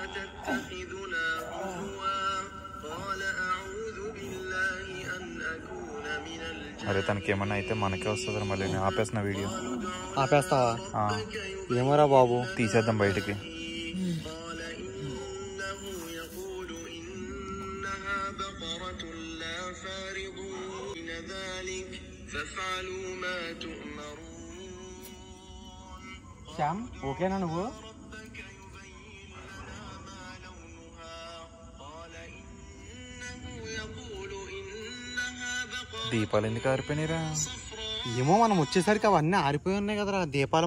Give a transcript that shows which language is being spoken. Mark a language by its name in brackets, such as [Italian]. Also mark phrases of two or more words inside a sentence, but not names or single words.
[Telugu] అరే తనకి ఏమన్నా అయితే మనకే వస్తుంది మళ్ళీ. నేను ఆపేసిన వీడియో. ఆపేస్తావా? ఏమోరా బాబు, తీసేద్దాం బయటికి. [Arabic] بقرة لا فارض بين ذلك فافعلوا ما تؤمرون. [Telugu] శ్యామ్ ఓకేనా నువ్వు? దీపాలు ఎందుకు ఆరిపోయినాయిరా? ఏమో మనం వచ్చేసరికి అవన్నీ ఆరిపోయి ఉన్నాయి కదరా దీపాలు.